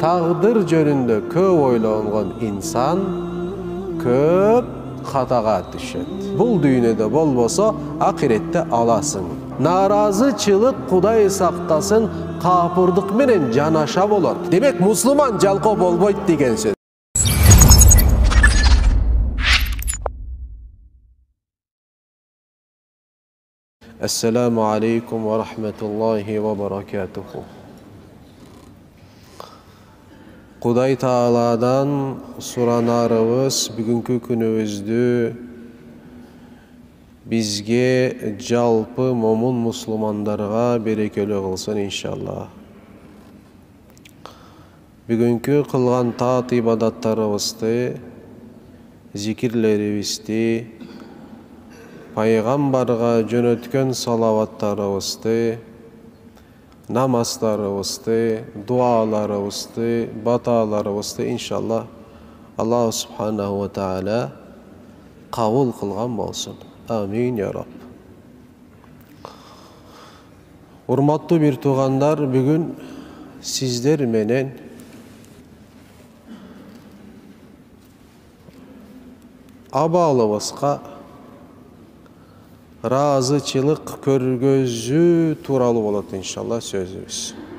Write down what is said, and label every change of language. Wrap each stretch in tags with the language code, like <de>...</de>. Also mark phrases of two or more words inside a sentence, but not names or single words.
<ky>Тагдыр жөнүндө көп ойлонгон инсан көп хатага түшөт. Бул дүйнөдө болбосо акиретте аласың. Наразычылык Кудай сактасын, капырдык менен жанаша болот. Демек мусулман жалкоо болбойт деген сөз.</ky> <ar>السلام عليكم ورحمة الله وبركاته.</ar> <ky>Kuday Taala'dan suranarыбыз бүгүнкү күнүбүздү бизге жалпы момун мусулмандарга берекелүү кылсын иншалла. Бүгүнкү кылган таат ибадаттарыбызды, зикирлерибизди, пайгамбарга жөнөткөн салаваттарыбызды, намаздарыбызды, дуаларыбызды, баталарыбызды иншалла Аллах</ky> <ar>سبحانه وتعالى</ar> <ky>кабыл кылган болсун.</ky> <ar>آمين يا رب.</ar> <ky>Урматтуу бир туугандар, бүгүн сиздер менен абалыбызга разычылык көргөзүү тууралуу болот иншалла сөзүбүз.</ky>